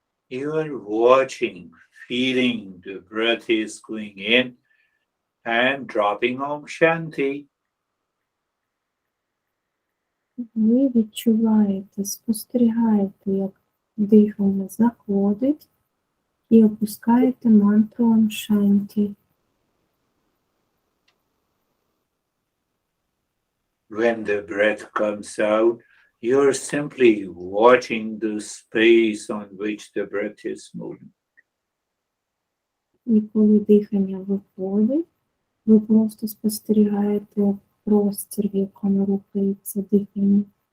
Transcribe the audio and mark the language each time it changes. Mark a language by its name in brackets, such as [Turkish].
[English] You are watching, feeling the breath is going in and dropping Om Shanti. [Ukrainian] Ви відчуваєте, спостерігаєте, як дихання заходить і опускаєте мантру Ом Шанті. [English] When the breath comes out, you're simply watching the space on which the breath is moving. [Ukrainian] І коли дихання виходить, ви просто спостерігаєте простір, в якому рухається дихання.